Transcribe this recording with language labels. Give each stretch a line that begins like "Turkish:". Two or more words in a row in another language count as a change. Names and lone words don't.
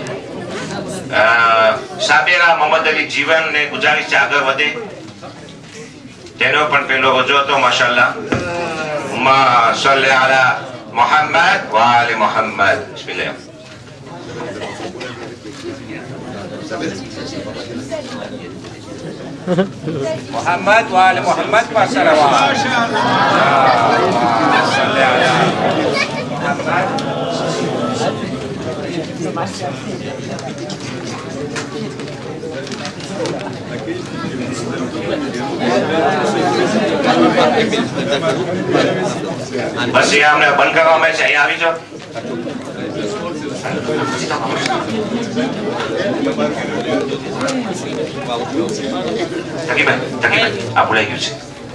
Gujarati: સાબેરા મોહમ્મદ અલી જીવન ને ગુજારિશ છે આગળ વધે. તેનો પણ પહેલો રોજો હતો માશાઅલ્લાહ.
Arabic: اللهم صل على محمد وآل محمد.
Gujarati: બિસ્મિલ્લાહ.
Arabic: محمد وآل محمد والصلوات. صل على محمد.
Gujarati: બસ અહીંયા અમને બંધ કરવામાં છે. અહીંયા આવી જાઓ. તકીભાઈ આ ભૂલાઈ ગયું છે.